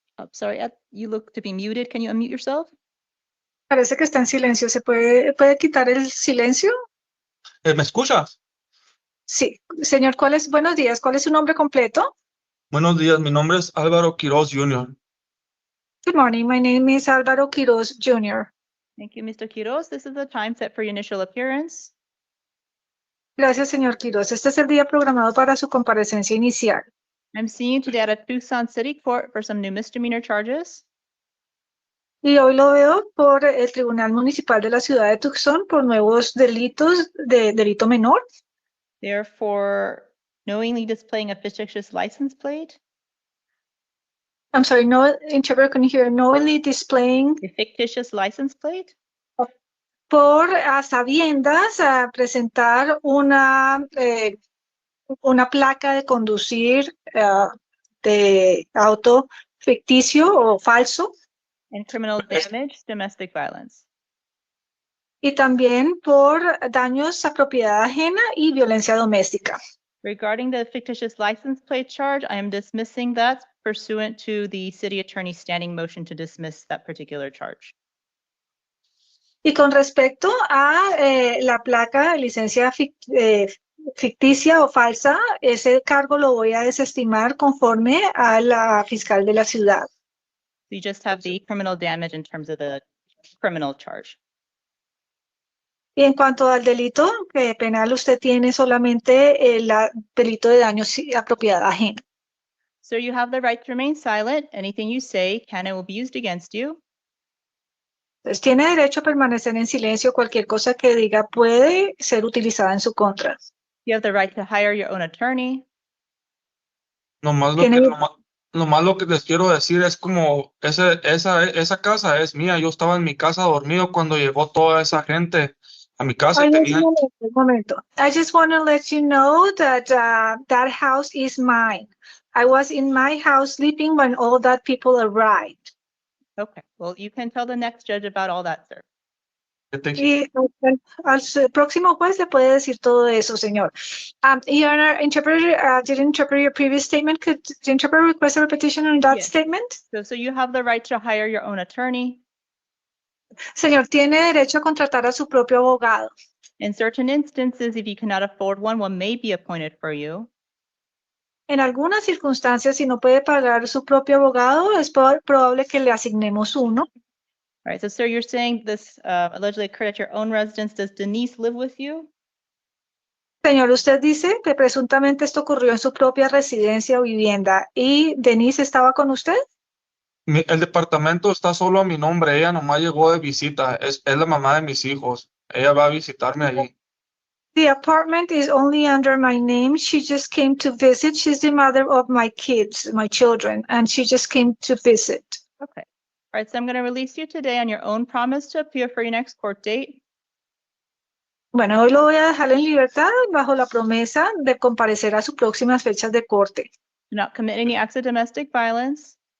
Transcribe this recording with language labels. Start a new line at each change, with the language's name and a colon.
English: Sorry, you look to be muted. Can you unmute yourself?
Spanish: Parece que está en silencio. ¿Se puede quitar el silencio? ¿Me escuchas? Sí. Señor, buenos días, ¿cuál es su nombre completo? Buenos días, mi nombre es Álvaro Quiroz Jr.
English: Good morning, my name is Álvaro Quiroz Jr. Thank you, Mr. Quiroz. This is the time set for your initial appearance.
Spanish: Gracias, señor Quiroz. Este es el día programado para su comparecencia inicial.
English: I'm seeing you today at Tucson City Court for some new misdemeanor charges.
Spanish: Y hoy lo veo por el Tribunal Municipal de la Ciudad de Tucson por nuevos delitos de delito menor.
English: They're for knowingly displaying a fictitious license plate, I'm sorry, no interpreter can hear. Knowingly displaying a fictitious license plate.
Spanish: por a sabiendas a presentar una placa de conducir de auto ficticio o falso.
English: And criminal damage, domestic violence.
Spanish: Y también por daños a propiedad ajena y violencia doméstica.
English: Regarding the fictitious license plate charge, I am dismissing that pursuant to the city attorney's standing motion to dismiss that particular charge.
Spanish: Y con respecto a la placa de licencia ficticia o falsa, ese cargo lo voy a desestimar conforme a la fiscal de la ciudad.
English: So you just have the criminal damage in terms of the criminal charge.
Spanish: Y en cuanto al delito penal, usted tiene solamente el delito de daños a propiedad ajena.
English: So you have the right to remain silent. Anything you say can and will be used against you.
Spanish: Entonces, tiene derecho a permanecer en silencio. Cualquier cosa que diga puede ser utilizada en su contra.
English: You have the right to hire your own attorney.
Spanish: Nomás lo que les quiero decir es como esa casa es mía. Yo estaba en mi casa dormido cuando llegó toda esa gente a mi casa. Un momento.
English: I just want to let you know that that house is mine. I was in my house sleeping when all that people arrived. Okay, well, you can tell the next judge about all that, sir.
Spanish: Y al próximo juez le puede decir todo eso, señor.
English: Your Honor, interpreter did interpret your previous statement. Could the interpreter request a repetition on that Yes. statement? So you have the right to hire your own attorney.
Spanish: Señor, tiene derecho a contratar a su propio abogado.
English: In certain instances, if you cannot afford one may be appointed for you.
Spanish: En algunas circunstancias, si no puede pagar su propio abogado, es probable que le asignemos uno.
English: All right, so sir, you're saying this allegedly occurred at your own residence. Does Denise live with you?
Spanish: Señor, usted dice que presuntamente esto ocurrió en su propia residencia o vivienda. ¿Y Denise estaba con usted? El departamento está solo a mi nombre. Ella nomás llegó de visita. Es la mamá de mis hijos. Ella va a visitarme allí.
English: The apartment is only under my name. She just came to visit. She's the mother of my kids, my children, and she just came to visit. Okay. All right, so I'm going to release you today on your own promise to appear for your next court date.
Spanish: Bueno, hoy lo voy a dejar en libertad bajo la promesa de comparecer a sus próximas fechas de corte.
English: Do not commit any acts of domestic violence.